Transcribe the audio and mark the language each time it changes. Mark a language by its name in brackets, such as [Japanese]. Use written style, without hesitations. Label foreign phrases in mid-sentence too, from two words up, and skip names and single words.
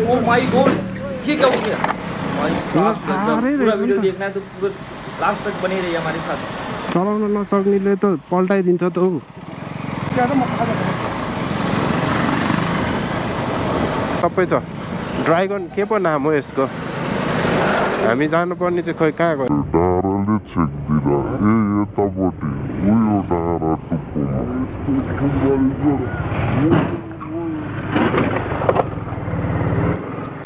[English] Oh my god, [Hindi] ये क्या हो गया भाई साहब? पूरा वीडियो देखना है तो पूरा लास्ट तक बने रहिए हमारे साथ। [Nepali] चलाउन नसक्नेले त पल्टाइदिन्छ त हौ। सबै छ। ड्राइगन के पो नाम हो यसको? हामी जानुपर्ने चाहिँ खोइ कहाँ गयो? डाँडाले छेक्दिरा ए यतापट्टि उयो डाँडा टुप्पोमा।